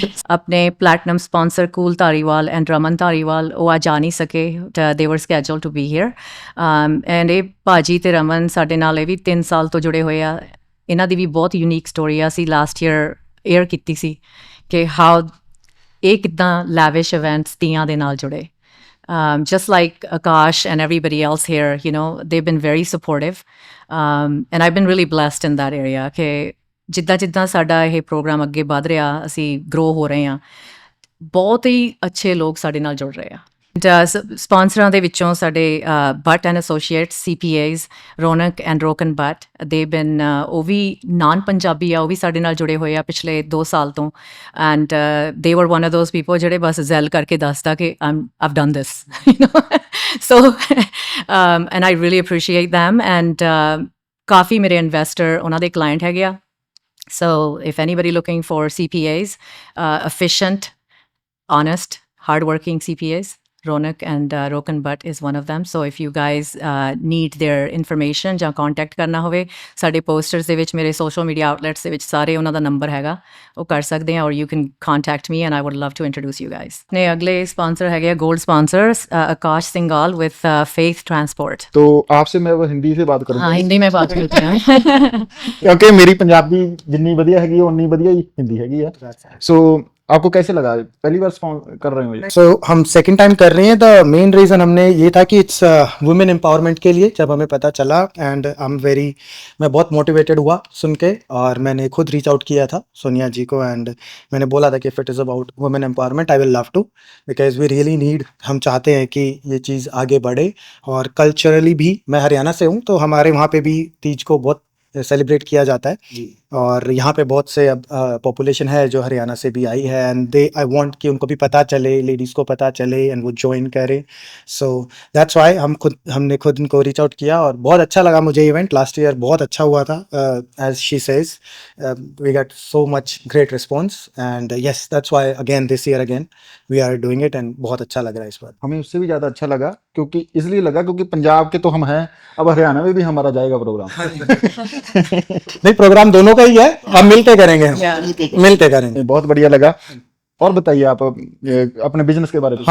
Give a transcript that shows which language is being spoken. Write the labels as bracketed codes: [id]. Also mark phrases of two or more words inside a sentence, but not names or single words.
[pa] ਆਪਣੇ [en] platinum sponsor [pa] ਕੂਲ ਧਾਰੀਵਾਲ ਐਂਡ ਰਮਨ ਧਾਰੀਵਾਲ ਉਹ ਅੱਜ ਆ ਨਹੀਂ ਸਕੇ, [en] they were scheduled to be here. [pa] ਐਂਡ ਇਹ ਭਾਜੀ ਤੇ ਰਮਨ ਸਾਡੇ ਨਾਲ ਇਹ ਵੀ 3 ਸਾਲ ਤੋਂ ਜੁੜੇ ਹੋਏ ਆ। ਇਹਨਾਂ ਦੀ ਵੀ ਬਹੁਤ [en] unique story [pa] ਆ। ਅਸੀਂ [en] last year air [pa] ਕੀਤੀ ਸੀ ਕਿ ਹਾਊ ਇਹ ਕਿੱਦਾਂ ਲੈਵਿਸ਼ ਇਵੈਂਟਸ ਤੀਆਂ ਦੇ ਨਾਲ ਜੁੜੇ। [en] Just like Akash and everybody else here, you know, they've been very supportive. And I've been really blessed in that area [pa] ਕਿ ਜਿੱਦਾਂ ਸਾਡਾ ਇਹ ਪ੍ਰੋਗਰਾਮ ਅੱਗੇ ਵਧ ਰਿਹਾ, ਅਸੀਂ ਗਰੋ ਹੋ ਰਹੇ ਹਾਂ, ਬਹੁਤ ਹੀ ਅੱਛੇ ਲੋਕ ਸਾਡੇ ਨਾਲ ਜੁੜ ਰਹੇ ਆ। ਸਪਾਂਸਰਾਂ ਦੇ ਵਿੱਚੋਂ ਸਾਡੇ ਬੱਟ ਐਂਡ ਐਸੋਸੀਏਟਸ CPAs ਰੌਨਕ ਐਂਡ ਰੋਕਨ ਬੱਟ, [en] they've been [pa] ਉਹ ਵੀ [en] non Punjabi [pa] ਆ, ਉਹ ਵੀ ਸਾਡੇ ਨਾਲ ਜੁੜੇ ਹੋਏ ਆ ਪਿਛਲੇ 2 ਸਾਲ ਤੋਂ। [en] And they were one of those people [pa] ਜਿਹੜੇ ਬਸ ਜ਼ੈਲ ਕਰਕੇ ਦੱਸਦਾ ਕਿ [en] I've done this, you know. So and I really appreciate them. [pa] And ਕਾਫੀ ਮੇਰੇ ਇਨਵੈਸਟਰ ਉਹਨਾਂ ਦੇ ਕਲਾਇੰਟ ਹੈਗੇ ਆ। [en] So if anybody looking for CPAs, efficient, honest, hardworking CPAs, Ronak and Rokan Butt is one of them. So if you guys need their information [pa] ਜਾਂ contact ਕਰਨਾ ਹੋਵੇ, ਸਾਡੇ posters ਦੇ ਵਿੱਚ, ਮੇਰੇ [en] social media outlets [pa] ਦੇ ਵਿੱਚ ਸਾਰੇ ਉਹਨਾਂ ਦਾ ਨੰਬਰ ਹੈਗਾ, ਉਹ ਕਰ ਸਕਦੇ ਆ। [en] or you can contact me and I would love to introduce you guys. [pa] ਨੇ ਅਗਲੇ sponsor ਹੈਗੇ [en] gold sponsors [pa] आकाश सिंगाल with Faith Transport. [hi] तो आपसे मैं वो हिंदी से बात करूँगा। हाँ, हिंदी में बात करते हैं। क्योंकि मेरी पंजाबी जितनी बढ़िया हैगी उतनी बढ़िया ही हिंदी हैगी है। सो आपको कैसे लगा, पहली बार कर रहे हो ये? सो हम [en] second time [hi] कर रहे हैं। [en] the main reason [hi] हमने ये था कि [en] it's women empowerment [hi] के लिए जब हमें पता चला, एंड मैं बहुत मोटिवेटेड हुआ सुन के, और मैंने खुद [en] reach out [hi] किया था सोनिया जी को, एंड मैंने बोला था कि [en] if it is about women empowerment I will love to, because we really need, [hi] हम चाहते हैं कि ये चीज़ आगे बढ़े। और कल्चरली भी मैं हरियाणा से हूँ, तो हमारे वहाँ पे भी तीज को बहुत सेलिब्रेट किया जाता है, और यहाँ पे बहुत से अब पॉपुलेशन है जो हरियाणा से भी आई है, [en] and I want [hi] कि उनको भी पता चले, लेडीज़ को पता चले, एंड वो ज्वाइन करें। [en] so that's why [hi] हमने खुद इनको [en] reach out [hi] किया, और बहुत अच्छा लगा मुझे इवेंट। [en] last year [hi] बहुत अच्छा हुआ था, [en] As she says we got so much great response, and yes that's why again this year again we are doing it, एंड [hi] बहुत अच्छा लग रहा है इस बार। हमें उससे भी ज़्यादा अच्छा लगा, क्योंकि इसलिए लगा क्योंकि पंजाब के तो हम हैं, अब हरियाणा में भी हमारा जाएगा प्रोग्राम। नहीं, प्रोग्राम दोनों का ही है, हम मिलके करेंगे, मिलके करेंगे। बहुत बढ़िया लगा। और बताइए आप अपने बिजनेस के बारे में।